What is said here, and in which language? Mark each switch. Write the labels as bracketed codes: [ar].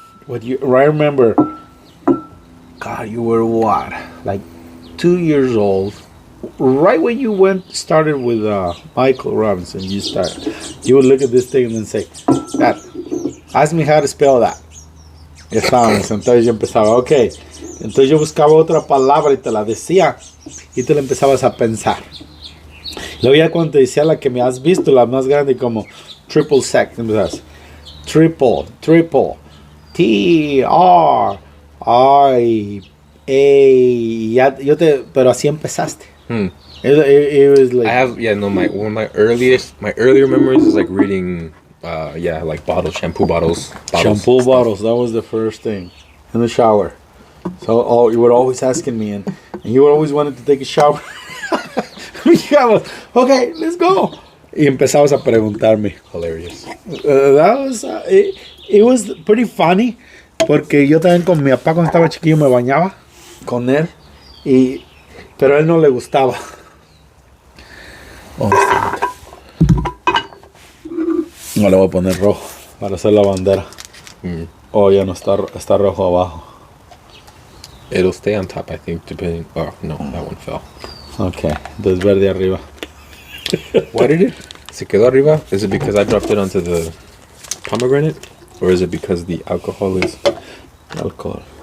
[en] I remember, God, you were what? Like 2 years old. Right when you started with Michael Robinson, you would look at this thing and then say, Dad, ask me how to spell that. [es] Ya estábamos, entonces yo empezaba, ok. Entonces yo buscaba otra palabra y te la decía y tú la empezabas a pensar. Luego ya cuando te decía la que me has visto, la más grande como triple sec, empezabas. Triple, T-R-I-A, pero así empezaste. [en] It was like I have my earlier memories is like reading like shampoo bottles. Shampoo bottles, that was the first thing in the shower. So you were always asking me and you were always wanting to take a shower. Okay, let's go. [es] Y empezabas a preguntarme. [en] Hilarious. That was it was pretty funny [es] porque yo también con mi papá cuando estaba chiquillo me bañaba con él, pero a él no le gustaba. No le voy a poner rojo para hacer la bandera. Oh, ya no está rojo abajo. [en] It'll stay on top, I think, depending. Oh, no, that one fell. [es] Okay, entonces verde arriba. [en] Why did it? [es] ¿Se quedó arriba? [en] Is it because I dropped it onto the pomegranate? Or is it because the alcohol is... Alcohol.